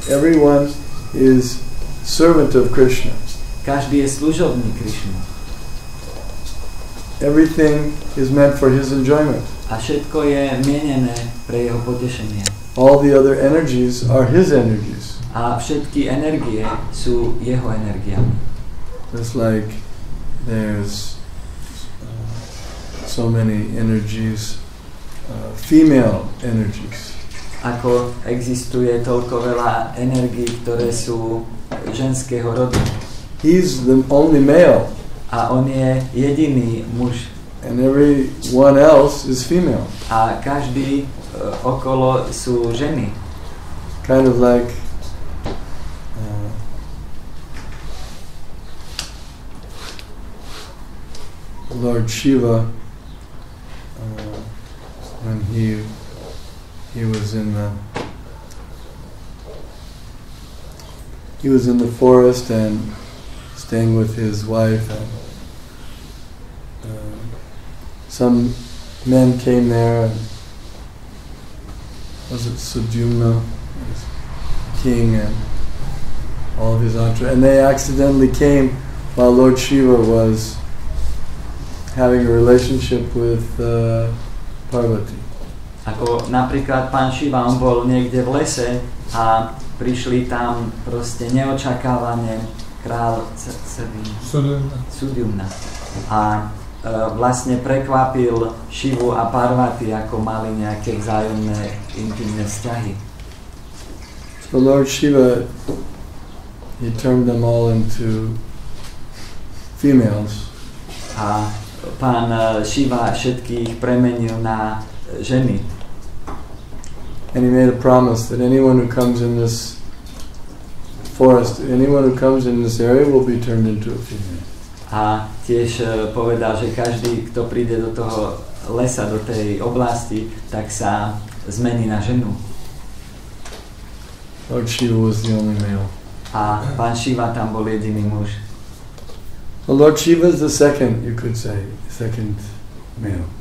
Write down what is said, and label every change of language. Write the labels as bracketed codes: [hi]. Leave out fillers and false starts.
[en] Everyone is servant of Krishna. [sk] Každý je služobný Krishna. [en] Everything is meant for his enjoyment. [sk] A všetko je mienené pre jeho potešenie. [en] All the other energies are his energies. [sk] A všetky energie sú jeho energiami. [en] Just like there's so many energies, female energies. [sk] Ako existuje toľko veľa energií, ktoré sú ženského rodu. [en] He's the only male. [sk] A on je jediný muž. [en] And everyone else is female. [sk] A každý okolo sú ženy. [en] Kind of like Lord Shiva when he was in the forest and staying with his wife, and some men came there, and was it Sudyumna, his king, and all of his entourage, and they accidentally came while Lord Shiva was having a relationship with Parvati. [sk] Ako napríklad pán Shiva, on bol niekde v lese a prišli tam proste neočakávane král Sudyumna. A vlastne prekvapil Shivu a Parvati, ako mali nejaké vzájomné intimné vzťahy. [en] So Lord Shiva, he turned them all into females. [sk] A pán Shiva všetkých premenil na ženy. [en] And he made a promise that anyone who comes in this forest, anyone who comes in this area will be turned into a female. [sk] A tiež povedal, že každý, kto príde do toho lesa, do tej oblasti, tak sa zmení na ženu. [en] Lord Shiva was the only male. [sk] A pán Shiva tam bol jediný muž. [en] Well, Lord Shiva is the second, you could say, second male.